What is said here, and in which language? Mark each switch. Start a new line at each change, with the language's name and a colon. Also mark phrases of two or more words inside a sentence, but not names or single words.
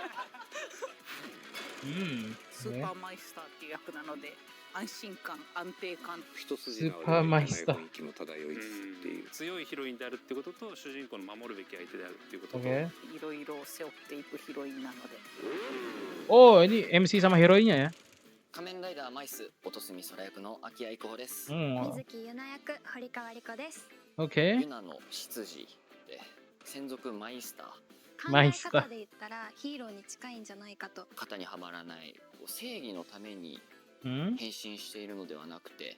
Japanese: スーパーマイスターっていう役なので安心感安定感一筋縄スーパーマイスターではいかない雰囲気も漂いつつっていう強いヒロインであるってことと主人公の守るべき相手であるっていうことと、
Indonesian: Oke.
Japanese: いろいろ背負っていくヒロインなので
Indonesian: Oh, ini MC sama heroinya ya.
Japanese: 仮面ライダーマイス音住空役の秋谷育穂です。水木ゆな役堀川莉子です。
Indonesian: Oke.
Japanese: ユナの執事で専属マイスター、考え方で言ったらヒーローに近いんじゃないかと。型にはまらない正義のために変身しているのではなくて、